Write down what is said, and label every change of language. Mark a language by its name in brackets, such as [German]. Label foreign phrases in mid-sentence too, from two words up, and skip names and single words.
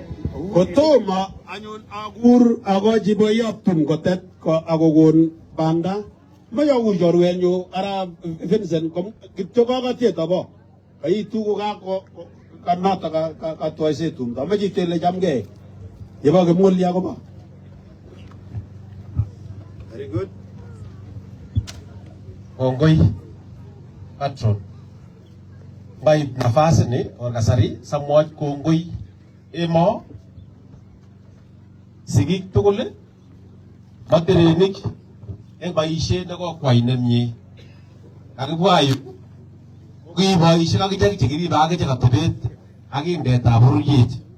[Kalenjin] Kotomo anyun akur akochi boiyot tum kotet akokon banda. Mache akur chorwenyu Arap Vincent kityo kakatiet abo. Kaitu kanata katwaise tumdo. Mache tele chamgei. Yebo kemulya kobo. [English] Very good. [Kalenjin] Kongoi patron baib nafasi ni or kasari samwach kongoi emo sigik tugul materenik eng boisiet nekokwai nemie kakibwa yu kokiboisiek akichek chekiribe akichek atebet ak indetab bororiet.